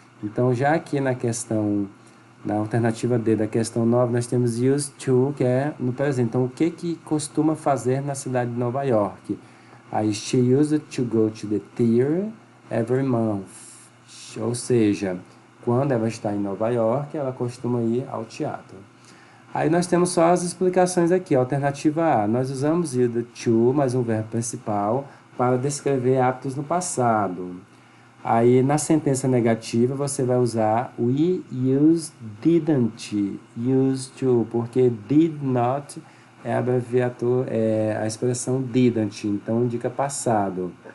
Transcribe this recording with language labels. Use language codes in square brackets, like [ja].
[pt] Então já aqui na questão, na alternativa D da questão 9, nós temos used to, que é no presente. Então o que costuma fazer na cidade de Nova York? [en] Aí, she used to go to the theater every month. [pt] Ou seja, quando ela está em Nova York, ela costuma ir ao teatro. Aí nós temos só as explicações aqui. Alternativa A, nós usamos used to, mais um verbo principal, para descrever hábitos no passado. Aí na sentença negativa você vai usar [en] we didn't use to, [pt] porque did not é a expressão didn't, então indica passado.